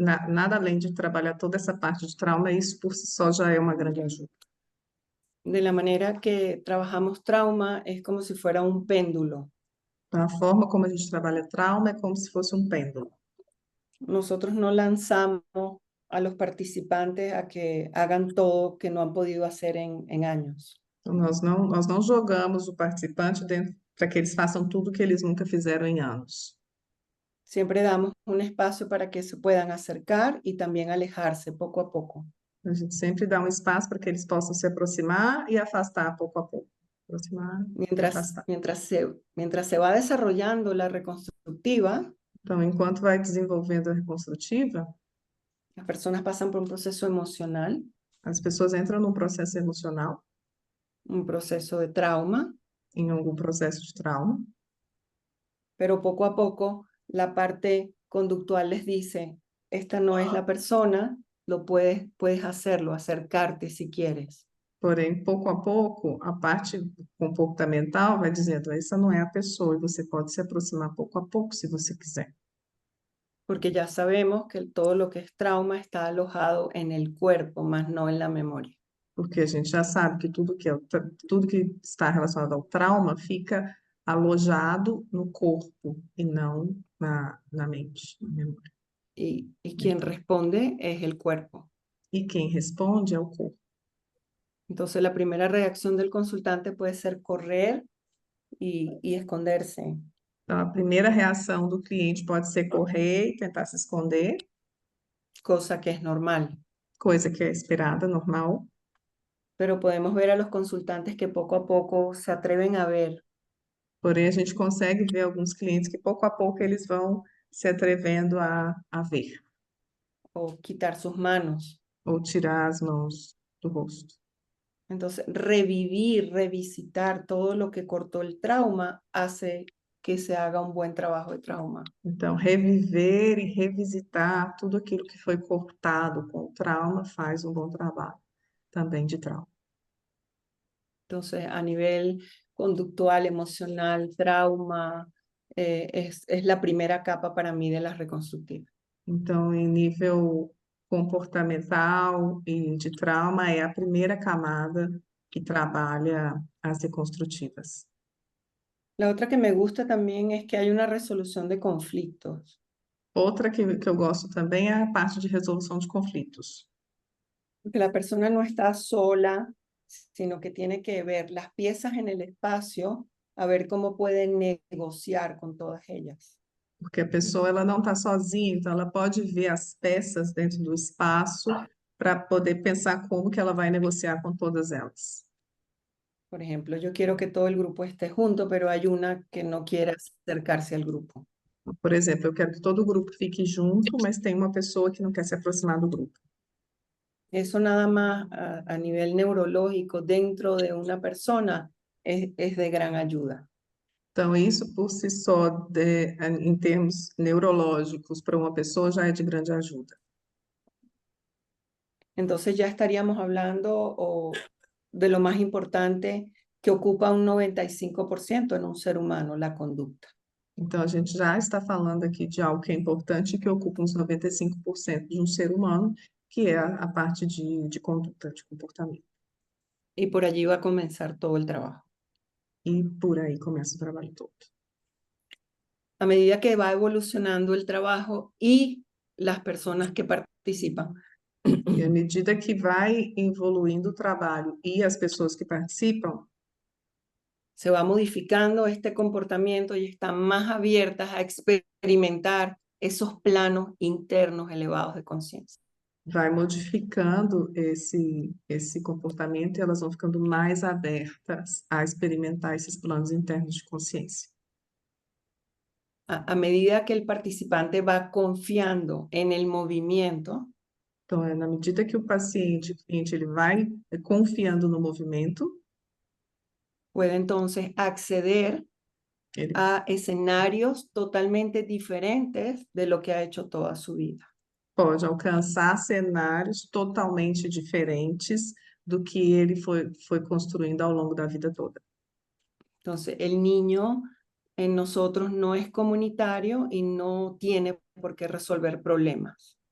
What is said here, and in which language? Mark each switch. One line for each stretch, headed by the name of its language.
Portuguese: Nada além de trabalhar toda essa parte de trauma, isso por si só já é uma grande ajuda.
Spanish: De la manera que trabajamos trauma es como si fuera un péndulo.
Portuguese: Então, a forma como a gente trabalha trauma é como se fosse um pêndulo.
Spanish: Nosotros no lanzamos a los participantes a que hagan todo que no han podido hacer en años.
Portuguese: Então, nós não jogamos o participante dentro para que eles façam tudo que eles nunca fizeram em anos.
Spanish: Siempre damos un espacio para que se puedan acercar y también alejarse poco a poco.
Portuguese: A gente sempre dá um espaço para que eles possam se aproximar e afastar pouco a pouco. Aproximar e
Spanish: Mientras,
Portuguese: afastar.
Spanish: mientras se va desarrollando la reconstructiva,
Portuguese: Então, enquanto vai desenvolvendo a reconstrutiva,
Spanish: las personas pasan por un proceso emocional,
Portuguese: as pessoas entram num processo emocional,
Spanish: un proceso de trauma,
Portuguese: em algum processo de trauma,
Spanish: pero poco a poco la parte conductual les dice, esta no es la persona, puedes hacerlo, acercarte si quieres.
Portuguese: porém, pouco a pouco, a parte comportamental vai dizendo, essa não é a pessoa, e você pode se aproximar pouco a pouco, se você quiser.
Spanish: Porque ya sabemos que todo lo que es trauma está alojado en el cuerpo, más no en la memoria.
Portuguese: Porque a gente já sabe que tudo que está relacionado ao trauma fica alojado no corpo e não na mente, na memória.
Spanish: Y quien responde es el cuerpo.
Portuguese: E quem responde é o corpo.
Spanish: Entonces la primera reacción del consultante puede ser correr y esconderse.
Portuguese: Então, a primeira reação do cliente pode ser correr e tentar se esconder,
Spanish: Cosa que es normal.
Portuguese: coisa que é esperada, normal.
Spanish: Pero podemos ver a los consultantes que poco a poco se atreven a ver,
Portuguese: Porém, a gente consegue ver alguns clientes que pouco a pouco eles vão se atrevendo a ver,
Spanish: o quitar sus manos.
Portuguese: ou tirar as mãos do rosto.
Spanish: Entonces, revivir, revisitar todo lo que cortó el trauma hace que se haga un buen trabajo de trauma.
Portuguese: Então, reviver e revisitar tudo aquilo que foi cortado com o trauma faz um bom trabalho também de trauma.
Spanish: Entonces, a nivel conductual, emocional, trauma, es la primera capa para mí de la reconstructiva.
Portuguese: Então, em nível comportamental e de trauma, é a primeira camada que trabalha as reconstrutivas.
Spanish: La otra que me gusta también es que hay una resolución de conflictos.
Portuguese: Outra que eu gosto também é a parte de resolução de conflitos.
Spanish: Porque la persona no está sola, sino que tiene que ver las piezas en el espacio, a ver cómo puede negociar con todas ellas.
Portuguese: Porque a pessoa ela não está sozinha, então ela pode ver as peças dentro do espaço para poder pensar como que ela vai negociar com todas elas.
Spanish: Por ejemplo, yo quiero que todo el grupo esté junto, pero hay una que no quiere acercarse al grupo.
Portuguese: Por exemplo, eu quero que todo o grupo fique junto, mas tem uma pessoa que não quer se aproximar do grupo.
Spanish: Eso nada más a nivel neurológico dentro de una persona es de gran ayuda.
Portuguese: Então, isso por si só, em termos neurológicos, para uma pessoa já é de grande ajuda.
Spanish: Entonces ya estaríamos hablando de lo más importante que ocupa un 95% en un ser humano, la conducta.
Portuguese: Então, a gente já está falando aqui de algo que é importante e que ocupa uns 95% de um ser humano, que é a parte de conduta, de comportamento.
Spanish: Y por allí va a comenzar todo el trabajo.
Portuguese: E por aí começa o trabalho todo.
Spanish: A medida que va evolucionando el trabajo y las personas que participan,
Portuguese: E à medida que vai evoluindo o trabalho e as pessoas que participam,
Spanish: se va modificando este comportamiento y están más abiertas a experimentar esos planos internos elevados de conciencia.
Portuguese: vai modificando esse comportamento e elas vão ficando mais abertas a experimentar esses planos internos de consciência.
Spanish: A medida que el participante va confiando en el movimiento,
Portuguese: Então, na medida que o cliente ele vai confiando no movimento,
Spanish: puede entonces acceder
Portuguese: ele
Spanish: a escenarios totalmente diferentes de lo que ha hecho toda su vida.
Portuguese: pode alcançar cenários totalmente diferentes do que ele foi construindo ao longo da vida toda.
Spanish: Entonces, el niño en nosotros no es comunitario y no tiene por qué resolver problemas.